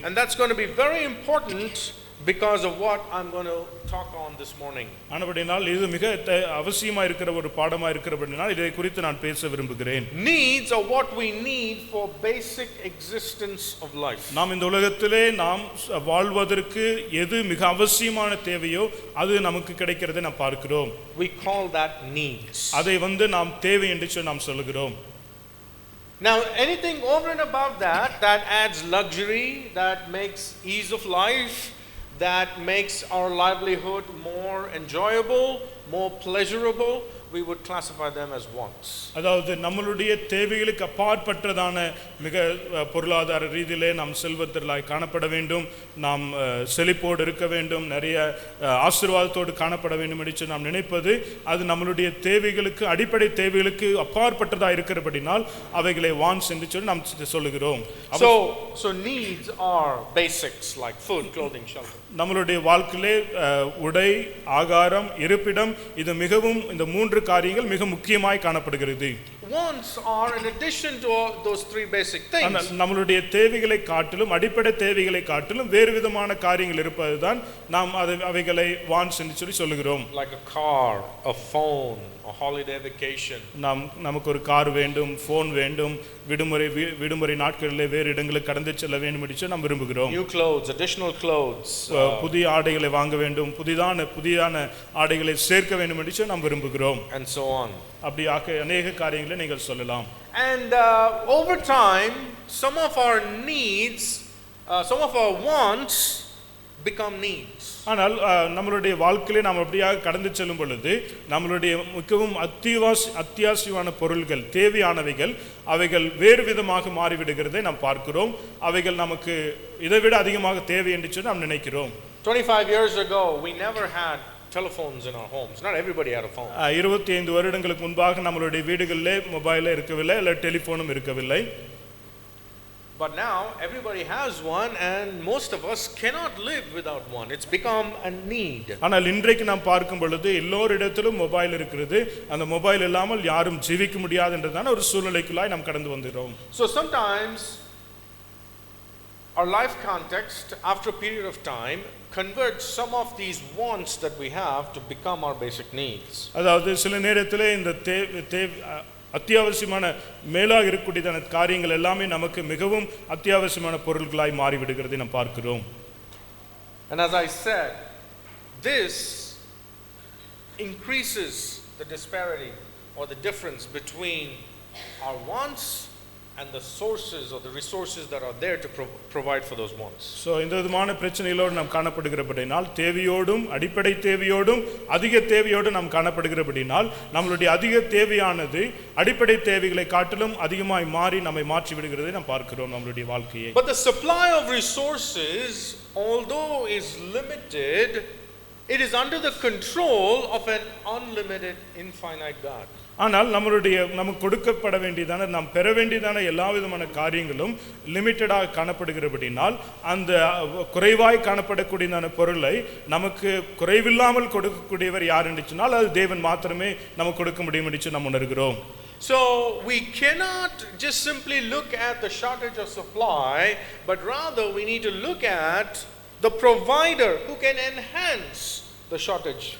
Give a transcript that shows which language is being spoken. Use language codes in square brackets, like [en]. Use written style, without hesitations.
[en] And that's going to be very important because of what I'm going to talk on this morning. [ta] ஆனபடியால் இது மிக அவசியமா இருக்கிற ஒரு பாடமா இருக்கிறபடியால் இதை குறித்து நான் பேச விரும்புகிறேன். [en] Needs are what we need for basic existence of life. [ta] நாம் இந்த உலகத்திலே நாம் வாழ்வதற்கு எது மிக அவசியமான தேவையோ அது நமக்கு கிடைக்கிறதை நாம் பார்க்கிறோம். [en] We call that needs. [ta] அதை நாம் தேவை என்று சொல்லி நாம் சொல்கிறோம். [en] Now anything over and above that adds luxury, that makes ease of life, that makes our livelihood more enjoyable, more pleasurable, we would classify them as wants. [ta] அதாவது நம்மளுடைய தேவைகளுக்கு அப்பாற்பட்டதான மிக பொருளாதார ரீதியிலே நாம் செல்வத்திலாய் காணப்பட வேண்டும், நாம் செழிப்போடு இருக்க வேண்டும், நிறைய ஆசீர்வாதத்தோடு காணப்பட வேண்டும் என்று நாம் நினைப்பது அது நம்மளுடைய தேவைகளுக்கு அடிப்படை தேவைகளுக்கு அப்பாற்பட்டதா இருக்கிறபடினால் அவைகளை வான்ஸ் என்று சொல்லி நாம் சொல்லுகிறோம். [en] So needs are basics like food, clothing, shelter. [ta] நம்மளுடைய வாழ்க்கையிலே உடை, ஆகாரம், இருப்பிடம் இது மிகவும் இந்த மூன்று காரியங்கள் மிக முக்கியமாய் காணப்படுகிறது. [en] Wants are in addition to all those three basic things. [ta] நம்மளுடைய தேவைகளை காட்டிலும் அடிப்படை தேவைகளை காட்டிலும் வேறு விதமான காரியங்கள் இருப்பதுதான் நாம் அவைகளை வான்ஸ் என்று சொல்லி சொல்லுகிறோம். [en] Like a car, a phone, a holiday vacation. [ta] நமக்கு ஒரு கார் வேண்டும், போன் வேண்டும், விடுமுறை நாட்களிலே வேறு இடங்களுக்கு கடந்து செல்ல வேண்டும் என்று நாம் விரும்புகிறோம். [en] New clothes, additional clothes. [ta] புதிய ஆடைகளை வாங்க வேண்டும், புதிதான ஆடைகளை சேர்க்க வேண்டும் என்று நாம் விரும்புகிறோம். [en] And so on. [ta] அப்படியாக அநேக காரியங்களை நீங்கள் சொல்லலாம். [en] And over time some of our needs, some of our wants become needs. [ta] ஆனால் நம்மளுடைய வாழ்க்கையிலே நாம் அப்படியாக கடந்து செல்லும் பொழுது நம்மளுடைய மிகவும் அத்தியாவசியமான பொருள்கள், தேவையானவைகள் அவைகள் வேறு விதமாக மாறிவிடுகிறதை நாம் பார்க்கிறோம். அவைகள் நமக்கு இதைவிட அதிகமாக தேவை என்று சொல்லி நாம் நினைக்கிறோம். [en] 25 years ago we never had telephones in our homes. Not everybody had a phone. [ta] 25 வருடங்களுக்கு முன்பாக நம்மளுடைய வீடுகளிலே மொபைல் இருக்கவில்லை, இல்ல டெலிபோனும் இருக்கவில்லை. [en] But now everybody has one, and most of us cannot live without one. It's become a need. [ta] ஆனால் இன்றைக்கு நாம் பார்க்கும் பொழுது எல்லோரிடத்திலும் மொபைல் இருக்கிறது. அந்த மொபைல் இல்லாமல் யாரும் ஜீவிக்க முடியாது என்றதான ஒரு சூழ்நிலைக்குள்ளாய் நாம் கடந்து வந்துறோம். [en] So sometimes our life context after a period of time converts some of these wants that we have to become our basic needs. [ta] அதாவது சில நேரத்திலே இந்த அத்தியாவசியமான மேலாக இருக்கக்கூடிய காரியங்கள் எல்லாமே நமக்கு மிகவும் அத்தியாவசியமான பொருட்களாய் மாறிவிடுகிறதை நாம் பார்க்கிறோம். [en] And as I said, this increases the disparity or the difference between our wants and the sources or the resources that are there to provide for those wants. [ta] So இந்த விதமான பிரச்சனைகளோடு நாம் காணப்படுகிறபடினால் தேவையோடும் அடிப்படை தேவையோடும் அதிக தேவையோடும் நாம் காணப்படுகிறபடினால் நம்மளுடைய அதிக தேவையானது அடிப்படை தேவைகளை காட்டிலும் அதிகமாய் மாறி நம்மை மாற்றி விடுகிறதை நாம் பார்க்கிறோம் நம்மளுடைய வாழ்க்கையை. [en] But the supply of resources, although is limited, it is under the control of an unlimited, infinite God. [ta] ஆனால் நமக்கு கொடுக்கப்பட வேண்டியதான நாம் பெற வேண்டியதான எல்லா விதமான காரியங்களும் லிமிட்டடாக காணப்படுகிறபடினால் அந்த குறைவாய் காணப்படக்கூடியதான பொருளை நமக்கு குறைவில்லாமல் கொடுக்கக்கூடியவர் யார் என்று சொன்னால் அது தேவன் மாத்திரமே நமக்கு கொடுக்க முடியும் என்று நாம் உணர்கிறோம். [en] So we cannot just simply look at the shortage of supply, but rather we need to look at the provider who can enhance the shortage.